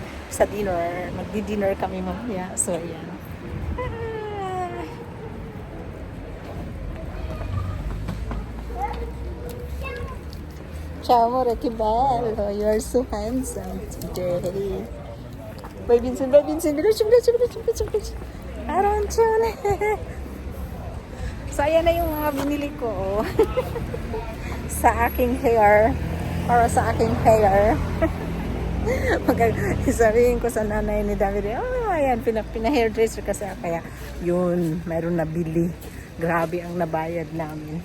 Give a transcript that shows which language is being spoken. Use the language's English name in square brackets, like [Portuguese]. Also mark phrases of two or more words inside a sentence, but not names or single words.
[Filipino] sa dinner. Magdi-dinner kami mamaya. So, ayan. [Italian] Ciao, amore, che bello. [English] You are so handsome today. [Italian] Vai, Vincent, biluci. Arancione. [Filipino] So, ayan na yung mga binili ko. Oh. Sa aking hair. Para sa aking hair. Sabihin ko sa nanay ni David, ayan, pina-hairdresser kasi. Kaya, yun, mayroon nabili. Grabe ang nabayad namin.